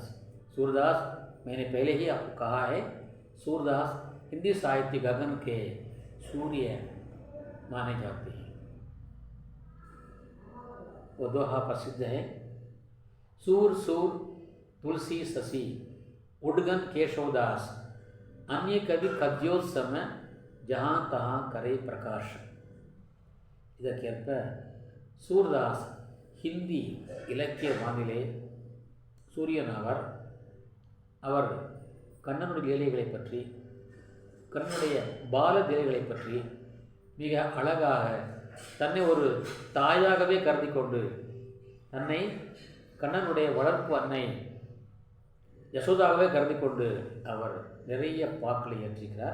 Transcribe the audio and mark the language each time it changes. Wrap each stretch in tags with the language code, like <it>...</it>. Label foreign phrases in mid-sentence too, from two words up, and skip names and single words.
<hi>सूरदास मैंने पहले ही आपको कहा है, सूरदास हिंदी साहित्य गगन के सूर्य माने जाते हैं। वो दोहा प्रसिद्ध है, सूर सूर तुलसी ससी उडगन केशवदास अन्य कवि कद्योत्सम जहाँ तहाँ करे प्रकाश।</hi> <ta>இதற்கேற்ப சூர்தாஸ் ஹிந்தி இலக்கிய வானிலை சூரியன் ஆவார். அவர் கண்ணனுடைய லீலைகளை பற்றி, கண்ணனுடைய பால லீலைகளை பற்றி மிக அழகாக தன்னை ஒரு தாயாகவே கருதி கொண்டு, தன்னை கண்ணனுடைய வளர்ப்பு அன்னை யசோதாகவே கருதி கொண்டு அவர் நிறைய பாக்களை இயற்றிக்கிறார்.</ta>